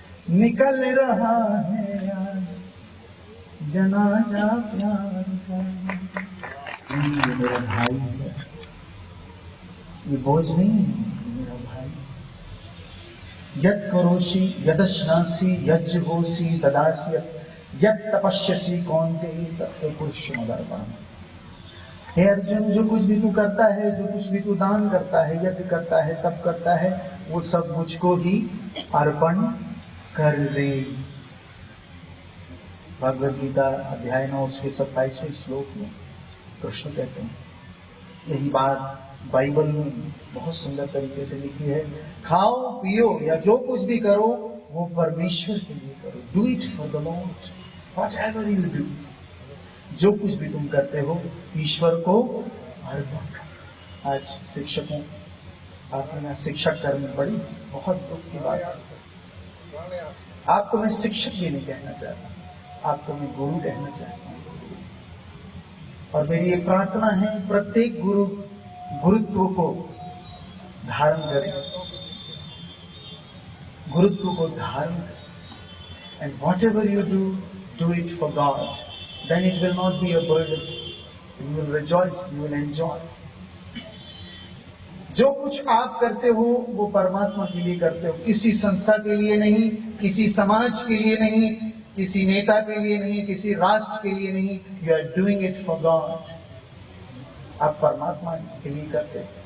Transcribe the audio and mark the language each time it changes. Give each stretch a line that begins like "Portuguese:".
Hindi: निकल रहा है आज जनाजा प्यार का। ये मेरा भाई है, ये बोझ नहीं है, मेरा भाई।
Sanskrit: यत् करोषि यदश्नासि यज्जुहोषि ददासि यत् तपस्यसि कौन्तेय तत् पुरुषमदर्पणम्।
Hindi: हे अर्जुन, जो कुछ भी तू करता है, जो कुछ भी तू दान करता है, यज्ञ करता है, तप करता है, वो सब मुझको ही अर्पण कर दे। भगवद गीता अध्याय 9 उसके 27वें श्लोक में कृष्ण कहते हैं यही बात। बाइबल में बहुत सुंदर तरीके से लिखी है, खाओ पियो या जो कुछ भी करो वो परमेश्वर के लिए करो।
English: Do it for the lord, whatever you do.
Hindi: जो कुछ भी तुम करते हो ईश्वर को अर्पण करो। आज शिक्षकों, आपने शिक्षक कर्म बड़ी बहुत दुख की बात है। आपको मैं शिक्षक भी नहीं कहना चाहता, आपको मैं गुरु कहना चाहता हूँ। और मेरी ये प्रार्थना है, प्रत्येक गुरु गुरुत्व को धारण करें, गुरुत्व को धारण करें।
English: And whatever you do, do it for God, then it will not be a burden. You will rejoice, you will enjoy.
Hindi: जो कुछ आप करते हो वो परमात्मा के लिए करते हो, किसी संस्था के लिए नहीं, किसी समाज के लिए नहीं, किसी नेता के लिए नहीं, किसी राष्ट्र के लिए नहीं।
English: You are doing it for God.
Hindi: आप परमात्मा के लिए करते हो।